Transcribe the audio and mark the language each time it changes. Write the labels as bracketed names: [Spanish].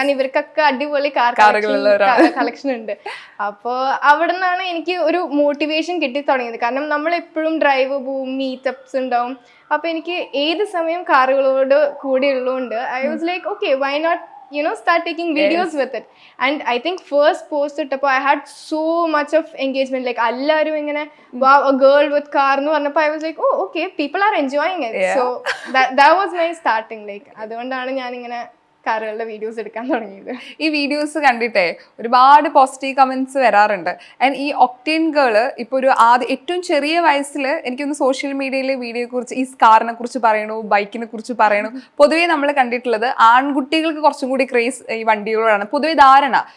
[Malayalam] കാരണം ഇവർക്കൊക്കെ അടിപൊളി കാർ കളക്ഷൻ ഉണ്ട്. അപ്പോൾ അവിടെ നിന്നാണ് എനിക്ക് ഒരു മോട്ടിവേഷൻ കിട്ടി തുടങ്ങിയത്. കാരണം നമ്മൾ എപ്പോഴും ഡ്രൈവ് പോവും, മീറ്റപ്സ് ഉണ്ടാവും. അപ്പൊ എനിക്ക് ഏത് സമയം കാറുകളോട് കൂടി ഉള്ളതുകൊണ്ട് [English] I was like okay, why not start taking videos with it. And I think first post [Malayalam] ittappo [English] I had so much of engagement, like [Malayalam] allaru ingane [English] wow, a girl with car [Malayalam] nu parnappo [English] I was like, oh okay, people are enjoying it. So that was my starting, like [Malayalam] adondana njan ingane കാറുകളുടെ videos എടുക്കാൻ തുടങ്ങിയത്. ഈ videos കണ്ടിട്ടേ ഒരുപാട് positive comments വരാറുണ്ട്. And ഈ octane girl ഇപ്പോൾ ഒരു ഏറ്റവും ചെറിയ വയസ്സിൽ എനിക്കൊന്ന് സോഷ്യൽ മീഡിയയിൽ വീഡിയോയെ കുറിച്ച് ഈ കാറിനെ കുറിച്ച് പറയണു, ബൈക്കിനെ കുറിച്ച് പറയണു. പൊതുവേ നമ്മൾ കണ്ടിട്ടുള്ളത് ആൺകുട്ടികൾക്ക് കുറച്ചും കൂടി ക്രേസ് ഈ വണ്ടികളോടാണ് പൊതുവെ ധാരണ.